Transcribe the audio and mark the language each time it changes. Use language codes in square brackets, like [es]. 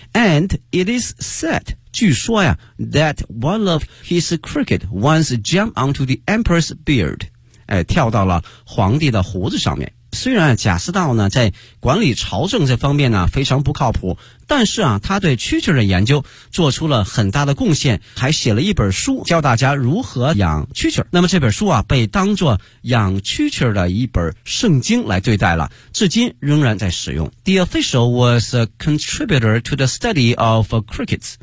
[en] And it is said, [zh] 据说呀 [en] that one of his cricket once jumped onto the emperor's beard, [zh] 哎，跳到了皇帝的胡子上面。虽然贾似道呢在管理朝政这方面呢非常不靠谱，但是啊他对蛐蛐的研究做出了很大的贡献，还写了一本书教大家如何养蛐蛐。那么这本书啊被当作养蛐蛐的一本圣经来对待了，至今仍然在使用。 [en] The official was a contributor to the study of crickets.